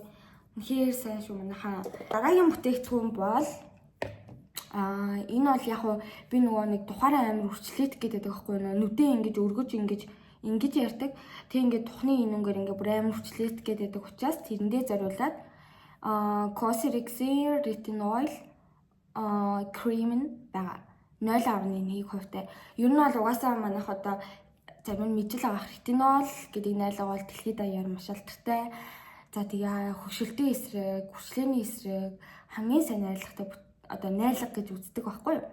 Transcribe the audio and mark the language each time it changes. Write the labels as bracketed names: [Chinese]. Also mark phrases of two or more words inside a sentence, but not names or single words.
[Mongolian] Үнэхээр сайн шүү манайхаа. Дараагийн бүтээгдэхүүн бол энэ бол яг уу би нөгөө нэг тухаараа амар үрчлээдэг гэдэг байхгүй юу? Нүдээ ингэж өргөж ингэж ярьдаг. Тэг ингээд тухны инүүнгээр ингээ бүр амар үрчлээдэг гэдэг учраас тэрэндээ зориулаад Cosrx retinol cream байгаа. 0.1%-тай. Ер нь бол угаасаа манайх одоо зарим нь мэдл авах ретинол гэдэг найлага бол дэлхийд даяар маш алдартай. За тэгээ хөшөлтийн эсрэг, хүрчлээний эсрэг хамгийн сайн найрлагатай одоо найрлага гэж үздэг байхгүй юу?